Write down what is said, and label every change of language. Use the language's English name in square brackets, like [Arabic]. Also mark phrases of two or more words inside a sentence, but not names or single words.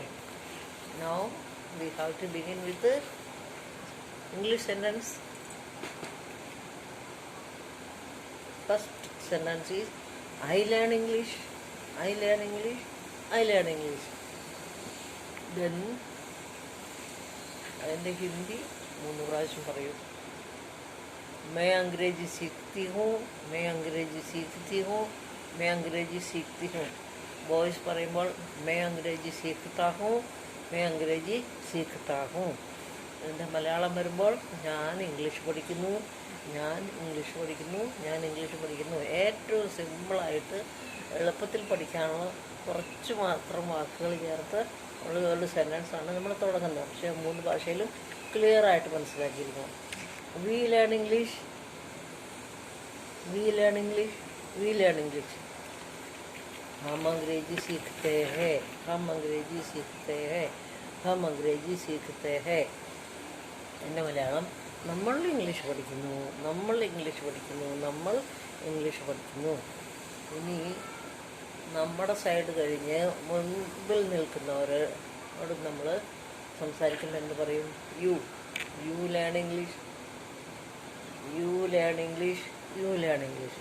[English] Now we have to begin with the English sentence. First sentence is I learn English, I learn English, I learn English. [Malayalam] Then അതിൻ്റെ ഹിന്ദി 3 പ്രാവശ്യം പറയും. [Hindi] मैं अंग्रेजी सीखती हूँ, मैं अंग्रेजी सीखती हूँ, मैं अंग्रेजी सीखती हूँ. [Malayalam] ബോയ്സ് പറയുമ്പോൾ [Hindi] मैं अंग्रेजी सीखता हूँ, मैं अंग्रेजी सीखता हूँ. [Malayalam] എൻ്റെ മലയാളം വരുമ്പോൾ ഞാൻ ഇംഗ്ലീഷ് പഠിക്കുന്നു, ഞാൻ ഇംഗ്ലീഷ് പഠിക്കുന്നു, ഞാൻ ഇംഗ്ലീഷ് പഠിക്കുന്നു. ഏറ്റവും സിമ്പിളായിട്ട് എളുപ്പത്തിൽ പഠിക്കാനുള്ള കുറച്ച് മാത്രം വാക്കുകൾ ചേർത്ത് ഉള്ള സെൻറ്റൻസാണ് നമ്മൾ തുടങ്ങുന്നത്. പക്ഷേ 3 ഭാഷയിലും ക്ലിയറായിട്ട് മനസ്സിലാക്കിയിരിക്കണം. [English] We learn English, we learn English, we learn English. [Hindi] हम अंग्रेजी सीखते हैं, हम अंग्रेजी सीखते हैं, हम अंग्रेजी सीखते हैं. [Malayalam] എൻ്റെ മലയാളം നമ്മൾ ഇംഗ്ലീഷ് പഠിക്കുന്നു, നമ്മൾ ഇംഗ്ലീഷ് പഠിക്കുന്നു, നമ്മൾ ഇംഗ്ലീഷ് പഠിക്കുന്നു. ഇനി നമ്മുടെ സൈഡ് കഴിഞ്ഞ് മുൻപിൽ നിൽക്കുന്നവരോട് നമ്മൾ സംസാരിക്കുമ്പോൾ എന്ത് പറയും? [English] you learn English, you learn English, you learn English.